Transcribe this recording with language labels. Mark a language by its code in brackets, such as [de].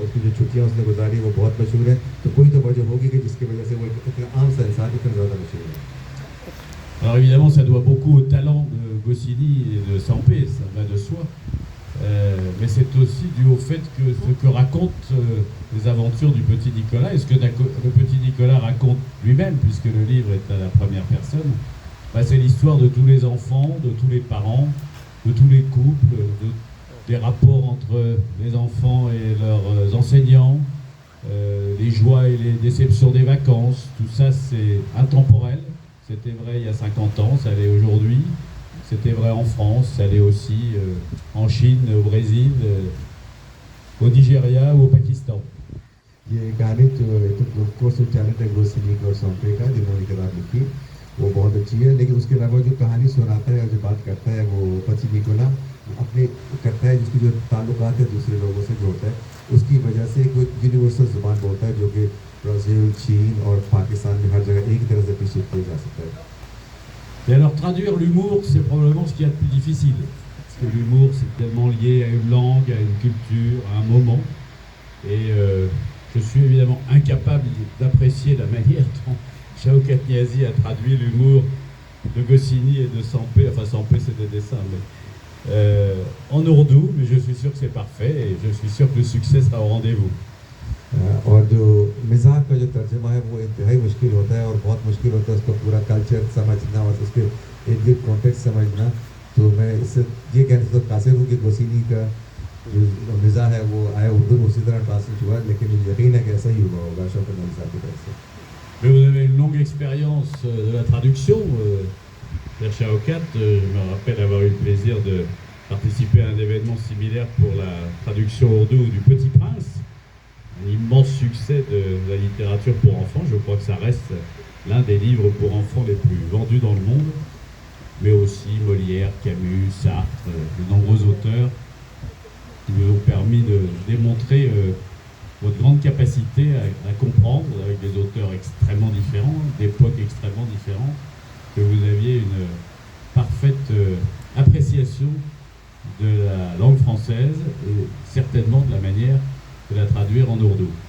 [hi] उसकी जो छुट्टियाँ उसने गुजारी वो बहुत मशहूर हैं. तो कोई तो वजह होगी कि जिसकी वजह से वो इतना आम सा इंसान इतना ज़्यादा मशहूर है. [fr] Alors évidemment, ça doit beaucoup au talent de Goscinny et de Sampé, ça va de soi. Mais c'est aussi dû au fait que ce que racontent les aventures du Petit Nicolas, et ce que le Petit Nicolas raconte lui-même, puisque le livre est à la première personne, bah c'est l'histoire de tous les enfants, de tous les parents, de tous les couples, des rapports entre les enfants et leurs enseignants, les joies et les déceptions des vacances. Tout ça, c'est intemporel. C'était vrai il y a 50 ans, ça l'est aujourd'hui. C'était vrai en France, ça l'est aussi en Chine, au Brésil, au Nigeria ou au Pakistan. [hi] ये गाने जो course channel है गोसिनी और सॉम्पे का जिन्होंने किताब लिखी वो बहुत अच्छी है, लेकिन उसके अलावा जो कहानी सुनाता है और जो बात करता है वो पति निकोला अपने करता है, जिसकी जो ताल्लुकात है दूसरे लोगों से जोड़ता है, उसकी वजह से कोई यूनिवर्सल ज़ुबान बोलता है जो कि ब्राज़ील, चीन और पाकिस्तान में हर जगह एक ही तरह से अप्रिशिएट किया जा सकता है. [fr] Et alors traduire l'humour, c'est probablement ce qu'il y a de plus difficile. Parce que l'humour, c'est tellement lié à une langue, à une culture, à un moment. Et je suis évidemment incapable d'apprécier la manière dont Shaukat Niazi a traduit l'humour de Goscinny et de Sampé. Enfin, Sampé, c'est des dessins, mais en ourdou. Mais je suis sûr que c'est parfait et je suis sûr que le succès sera au rendez-vous. [hi] और जो मिजाज का जो तर्जुमा है वो इंतहाई मुश्किल होता है और बहुत मुश्किल होता है उसका पूरा कल्चर समझना और उसके इर्द गिर्द कॉन्टेक्स्ट समझना. तो मैं इससे ये कहना चाहता हूँ कासिर हूँ कि गोसिनी का जो मिजाज है वो आया उर्दू में उसी तरह ट्रांसलेट हुआ, लेकिन यकीन है कि ऐसा ही हुआ होगा शौकत नियाज़ी साहब की तरफ से. [fr] Mais vous avez une longue expérience de la traduction. Cher Shaukat, je me rappelle avoir eu le plaisir de participer à un événement similaire pour la traduction ourdou du Petit Prince, un immense succès de la littérature pour enfants. Je crois que ça reste l'un des livres pour enfants les plus vendus dans le monde, mais aussi Molière, Camus, Sartre, de nombreux auteurs qui nous ont permis de démontrer votre grande capacité à comprendre, avec des auteurs extrêmement différents, d'époques extrêmement différentes, que vous aviez une parfaite appréciation de la langue française et certainement de la manière de la traduire en ourdou.